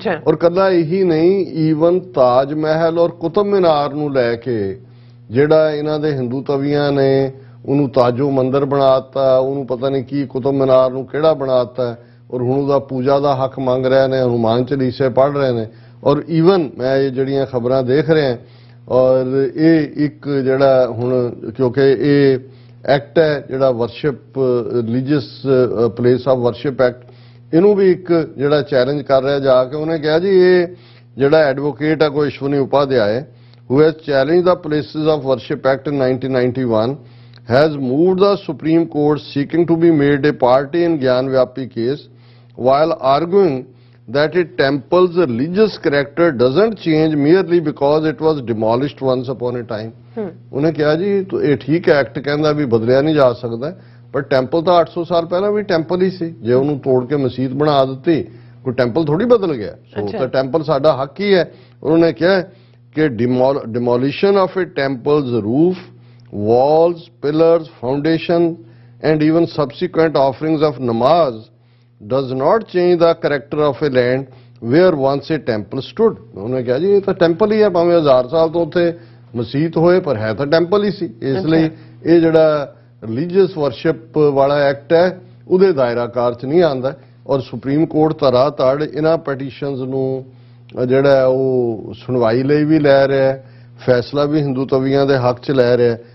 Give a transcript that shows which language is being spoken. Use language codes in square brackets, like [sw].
[pa] ਔਰ ਕੱਲਾ ਇਹੀ ਨਹੀਂ, ਈਵਨ ਤਾਜ ਮਹਿਲ ਔਰ ਕੁਤਬ ਮੀਨਾਰ ਨੂੰ ਲੈ ਕੇ ਜਿਹੜਾ ਇਹਨਾਂ ਦੇ ਹਿੰਦੂ ਤਵੀਆਂ ਨੇ ਉਹਨੂੰ ਤਾਜੋ ਮੰਦਰ ਬਣਾਤਾ, ਉਹਨੂੰ ਪਤਾ ਨਹੀਂ ਕੀ ਕੁਤਬ ਮੀਨਾਰ ਨੂੰ ਕਿਹੜਾ ਬਣਾਤਾ, ਔਰ ਹੁਣ ਉਹਦਾ ਪੂਜਾ ਦਾ ਹੱਕ ਮੰਗ ਰਹੇ ਨੇ, ਹਨੂਮਾਨ ਚਾਲੀਸੇ ਪੜ੍ਹ ਰਹੇ ਨੇ। ਔਰ ਈਵਨ ਮੈਂ ਇਹ ਜਿਹੜੀਆਂ ਖਬਰਾਂ ਦੇਖ ਰਿਹਾ ਔਰ ਇਹ ਇੱਕ ਜਿਹੜਾ ਹੁਣ ਕਿਉਂਕਿ ਇਹ ਐਕਟ ਹੈ ਜਿਹੜਾ worship religious place of worship act, ਇਹਨੂੰ ਵੀ ਇੱਕ ਜਿਹੜਾ ਚੈਲੰਜ ਕਰ ਰਿਹਾ ਜਾ ਕੇ। ਉਹਨੇ ਕਿਹਾ ਜੀ ਇਹ ਜਿਹੜਾ ਐਡਵੋਕੇਟ ਹੈ ਕੋਈ Ashwani Upadhyaya [en] who has challenged the Places of Worship Act in 1991 has moved the Supreme Court seeking to be made a party in Gyan Vyapi case while arguing that a temple's religious character doesn't change merely because it was demolished once upon a time. [pa] ਉਹਨੇ ਕਿਹਾ ਜੀ ਇਹ ਠੀਕ ਹੈ act ਕਹਿੰਦਾ ਵੀ ਬਦਲਿਆ ਨਹੀਂ ਜਾ ਸਕਦਾ, ਪਰ ਟੈਂਪਲ ਤਾਂ 800 ਸਾਲ ਪਹਿਲਾਂ ਵੀ ਟੈਂਪਲ ਹੀ ਸੀ, ਜੇ ਉਹਨੂੰ ਤੋੜ ਕੇ ਮਸਜਿਦ ਬਣਾ ਦਿੱਤੀ ਕੋਈ ਟੈਂਪਲ ਥੋੜੀ ਬਦਲ ਗਿਆ। ਸੋ ਤਾਂ ਟੈਂਪਲ ਸਾਡਾ ਹੱਕ ਹੀ ਹੈ। ਉਹਨੇ ਕਿਹਾ [en] कि demolition of a temple's roof, walls, pillars, foundation and even subsequent offerings of namaz does not change the character of a land where once a temple stood. [pa] ਉਹਨੇ ਕਿਹਾ ਜੀ ਇਹ ਤਾਂ ਟੈਂਪਲ ਹੀ ਹੈ, ਭਾਵੇਂ 1000 ਸਾਲ ਤੋਂ ਉੱਥੇ ਮਸਜਿਦ ਹੋਏ ਪਰ ਹੈ ਤਾਂ ਟੈਂਪਲ ਹੀ ਸੀ। ਇਸ ਲਈ ਇਹ ਜਿਹੜਾ ਰਿਲੀਜੀਅਸ ਵਰਸ਼ਿਪ ਵਾਲਾ ਐਕਟ ਹੈ ਉਹਦੇ ਦਾਇਰਾਕਾਰ 'ਚ ਨਹੀਂ ਆਉਂਦਾ। ਔਰ ਸੁਪਰੀਮ ਕੋਰਟ ਧੜਾ ਧੜ ਇਹਨਾਂ ਪਟੀਸ਼ਨਸ ਨੂੰ ਜਿਹੜਾ ਉਹ ਸੁਣਵਾਈ ਲਈ ਵੀ ਲੈ ਰਿਹਾ, ਫੈਸਲਾ ਵੀ ਹਿੰਦੂ ਤਵੀਆਂ ਦੇ ਹੱਕ 'ਚ ਲੈ ਰਿਹਾ।